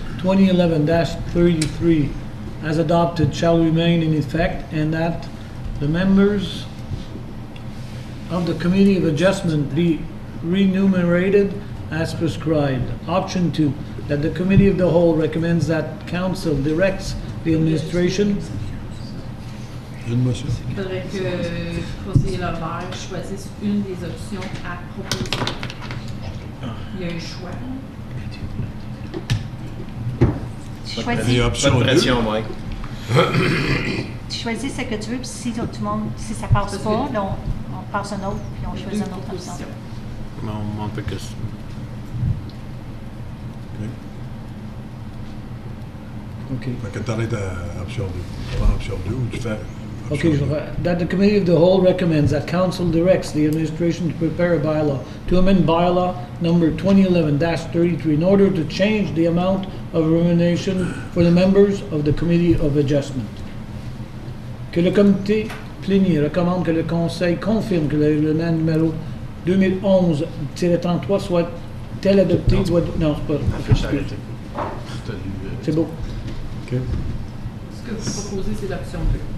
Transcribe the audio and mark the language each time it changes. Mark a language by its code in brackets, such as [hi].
[en] 2011-33 as adopted shall remain in effect, and that the members of the Committee of Adjustment be remunerated as prescribed. Option 2, that the Committee of the Whole recommends that Council directs the administration. [fr] Une motion. Il faudrait que le conseiller Levert choisisse une des options à proposer. Il y a un choix. Pas de pression, Mike. Tu choisis ce que tu veux, puis si tout le monde, si ça passe pas, donc on passe un autre, puis on choisit une autre option. On peut que... OK. Fait que t'arrêtes à option 2. Tu prends option 2 ou tu fais... [en] Okay, so that the Committee of the Whole recommends that Council directs the administration to prepare a bylaw to amend bylaw number 2011-33 in order to change the amount of remuneration for the members of the Committee of Adjustment. [fr] Que le comité plénier recommande que le Conseil confirme que le règlement numéro 2011-33 soit tel adopté, soit... Non, c'est pas... C'est beau. OK. Ce que vous proposez, c'est l'option 2.